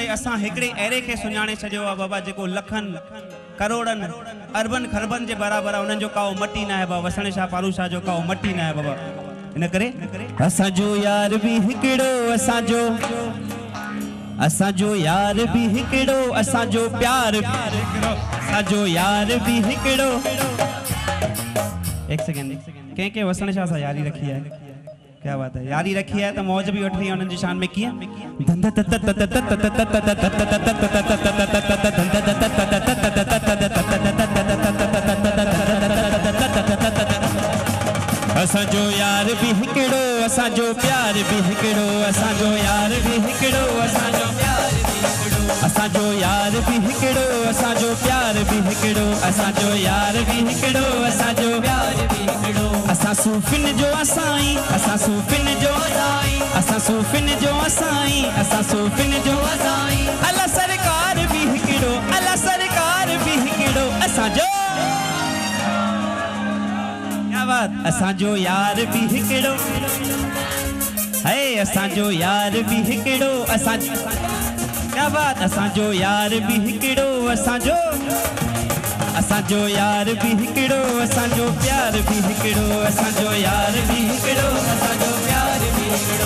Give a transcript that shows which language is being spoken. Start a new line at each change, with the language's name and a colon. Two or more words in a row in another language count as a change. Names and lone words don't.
Sindhi: असां हिकिड़े अहिड़े खे सुञाणे छॾियो आहे बाबा जेको लखनि करोड़नि अरबनि खरबनि जे बराबरि आहे। उन्हनि जो काओ मटी न आहे बाबा। वसण शाह पारू शाह जो काओ मटी न आहे बाबा। इन करे असांजो यार बि हिकिड़ो असांजो यार बि हिकिड़ो असांजो प्यार असांजो यार बि हिकिड़ो। एक सेकंड कंहिं वसण शाह सां यारी रखी आहे।
Urdu: کیا بات ہے. یاری رکھی ہے تو موج بھی اٹھ رہی ہے
Sindhi: उन्हनि जी
Urdu: شان میں.
Sindhi: किया असांजो यार बि हिकिड़ो असांजो प्यार बि हिकिड़ो असांजो यार बि हिकिड़ो असांजो प्यार बि हिकिड़ो असांजो यार बि हिकिड़ो असांजो प्यार बि हिकिड़ो असांजो यार बि हिकिड़ो असांजो प्यार बि हिकिड़ो। असां सूफ़िन जो असाई असां सूफ़िन जो असाई असां सूफ़िन जो असाई असां सूफ़िन जो असाई। अला सरकार बि हिकिड़ो अला सरकार बि हिकिड़ो असांजो।
Urdu: کیا بات.
Sindhi: असांजो यार बि हिकिड़ो है असांजो यार बि हिकिड़ो असांजो।
Urdu: کیا بات.
Sindhi: असांजो यार बि हिकिड़ो असांजो असांजो यार बि हिकिड़ो असांजो प्यार बि हिकिड़ो असांजो यार बि हिकिड़ो असांजो प्यार बि हिकिड़ो।